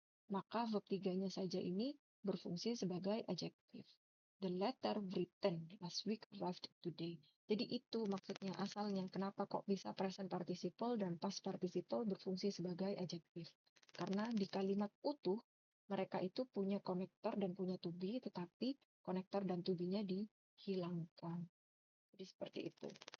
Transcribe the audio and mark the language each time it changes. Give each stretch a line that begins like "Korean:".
Indonesian: Maka verb 3-nya saja ini berfungsi sebagai adjective.
English: The letter written last week arrived today.
Indonesian: Jadi itu maksudnya asalnya kenapa kok bisa present participle dan past participle berfungsi sebagai adjective. Karena di kalimat utuh mereka itu punya konektor dan punya to be, tetapi konektor dan to be-nya dihilangkan. Jadi seperti itu.